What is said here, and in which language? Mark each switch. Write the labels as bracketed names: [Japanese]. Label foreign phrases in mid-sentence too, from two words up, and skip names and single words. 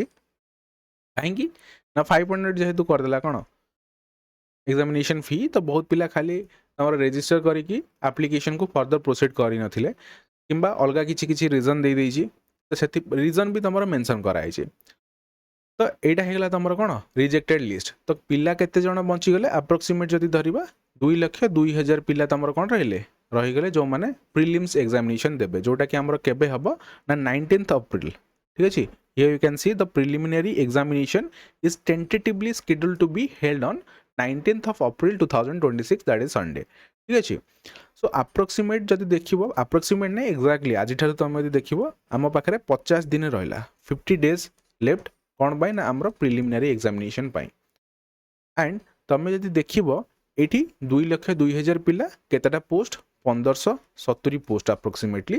[Odia] କାହିଁକି ନା 500 ଯେହେତୁ କରିଦେଲା କ'ଣ [English] examination fee, [Odia] ତ ବହୁତ ପିଲା ଖାଲି ତମର ରେଜିଷ୍ଟର କରିକି ଆପ୍ଲିକେସନକୁ [English] further proceed [Odia] କରିନଥିଲେ କିମ୍ବା ଅଲଗା କିଛି ରିଜନ୍ ଦେଇଦେଇଛି, ତ ସେଥି ରିଜନ୍ ବି ତମର ମେନସନ୍ କରାହେଇଛି। ତ ଏଇଟା ହେଇଗଲା ତମର କ'ଣ [English] rejected list. [Odia] ତ ପିଲା କେତେ ଜଣ ବଞ୍ଚିଗଲେ, ଆପ୍ରୋକ୍ସିମେଟ୍ ଯଦି ଧରିବା 2,02,000 ପିଲା ତମର କ'ଣ ରହିଗଲେ ଯେଉଁମାନେ [English] prelims examination [Odia] ଦେବେ, ଯେଉଁଟାକି ଆମର କେବେ ହେବ ନା 19th ଏପ୍ରିଲ, ଠିକ୍ ଅଛି। [English] Here you can see the preliminary examination is tentatively scheduled to be held on 19th of April 2026, that is Sunday, [Odia] ঠিক ଅଛି। [English] So approximate [Odia] ଯଦି ଦେଖିବ, ଆପ୍ରୋକ୍ସିମେଟ୍ ନାହିଁ ଏକ୍ଜାକ୍ଟଲି, ଆଜିଠାରୁ ତୁମେ ଯଦି ଦେଖିବ ଆମ ପାଖରେ 50 ଦିନ ରହିଲା, 50 [English] days left, [Odia] କ'ଣ ପାଇଁ ନା ଆମର [English] preliminary examination [Odia] ପାଇଁ। ଆଣ୍ଡ ତୁମେ ଯଦି ଦେଖିବ ଏଇଠି 2,02,000 ପିଲା, କେତେଟା ପୋଷ୍ଟ 1,570 [English] post approximately.